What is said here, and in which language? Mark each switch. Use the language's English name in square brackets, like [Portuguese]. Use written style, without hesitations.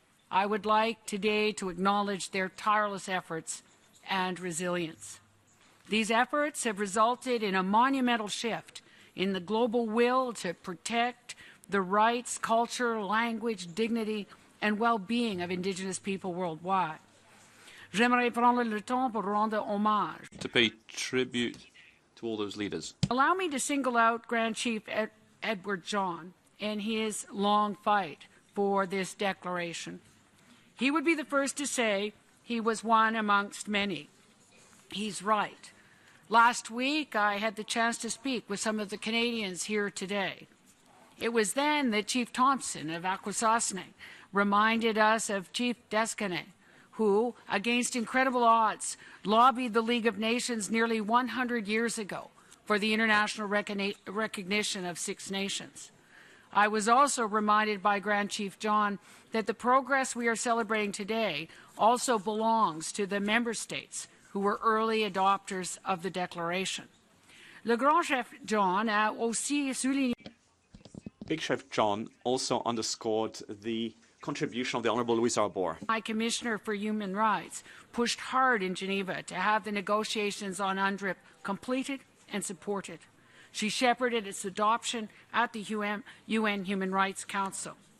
[English] I would like today to acknowledge their tireless efforts and resilience. These efforts have resulted in a monumental shift in the global will to protect the rights, culture, language, dignity, and well-being of Indigenous people worldwide. [French] J'aimerais prendre le temps pour rendre hommage. [English] To pay tribute to all those leaders. Allow me to single out Grand Chief Edward John and his long fight for this declaration. He would be the first to say he was one amongst many. He's right. Last week, I had the chance to speak with some of the Canadians here today. It was then that Chief Thompson of Akwesasne reminded us of Chief Descanet, who, against incredible odds, lobbied the League of Nations nearly 100 years ago for the international recognition of 6 nations. I was also reminded by Grand Chief John that the progress we are celebrating today also belongs to the member states who were early adopters of the Declaration. [French] Le Grand Chef John a aussi souligné. [English] Big Chef John also underscored the contribution of the Honourable Louise Arbour. My Commissioner for Human Rights pushed hard in Geneva to have the negotiations on UNDRIP completed and supported. She shepherded its adoption at the UN Human Rights Council.